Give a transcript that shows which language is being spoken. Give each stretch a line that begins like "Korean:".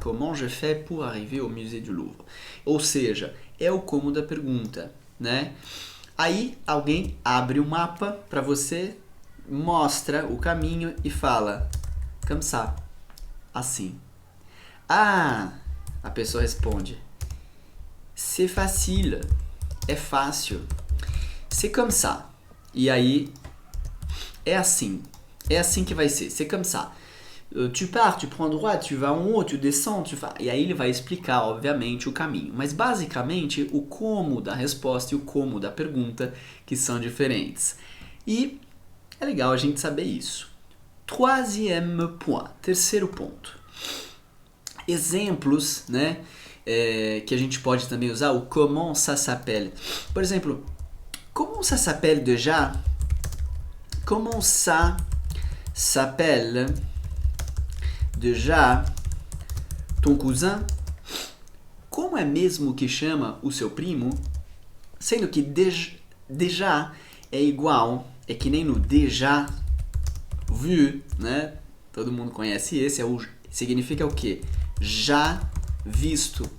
French: Comment je fais pour arriver au musée du Louvre?
Portuguese: Ou seja, é o como da pergunta, né? Aí alguém abre o mapa para você, mostra o caminho e fala comme ça, assim. Ah, a pessoa responde
French: c'est facile,
Portuguese: é fácil.
French: C'est comme ça.
Portuguese: E aí é assim que vai ser. C'est comme ça.
French: Tu pars, tu prends droite, tu vas en haut, tu descends, tu vas...
Portuguese: E aí ele vai explicar, obviamente, o caminho. Mas, basicamente, o como da resposta e o como da pergunta que são diferentes. E é legal a gente saber isso. Troisième point, terceiro ponto. Exemplos, né, que a gente pode também usar, o comment ça s'appelle.
French: Por exemplo, comment ça s'appelle déjà? Comment ça s'appelle déjà ton cousin?
Portuguese: Como é mesmo que chama o seu primo? Sendo que déjà é igual, é que nem no déjà vu, né? Todo mundo conhece esse, significa o quê? Já visto.